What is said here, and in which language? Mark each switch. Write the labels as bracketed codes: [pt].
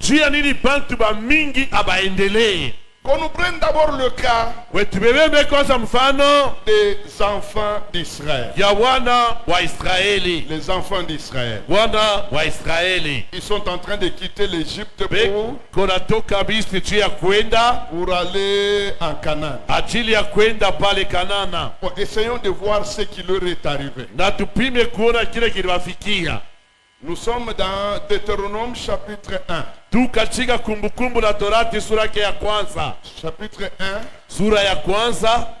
[sw] juu ya nini bantu ba mingi abaendelee. [fr] Qu'on nous prenne d'abord le cas [sw] Wetubebebe kwanza mfano [fr] des enfants d'Israël. [sw] ya wana wa Israeli. [fr] Les enfants d'Israël. [sw] Wana wa Israeli [fr] Ils sont en train de quitter l'Égypte [sw] konatoka Misri juu ya kwenda [fr] pour aller en Canaan. [sw] ajili ya kwenda pale Kanana. [fr] Bon, essayons de voir ce qui leur est arrivé. [sw] Na tupime kuona kile kiliwafikia. [fr] Nous sommes dans Deutéronome chapitre 1. [sw] Tu katika Kumbukumbu la Torati sura yake ya kwanza. [fr] Chapitre 1, [sw] Sura ya kwanza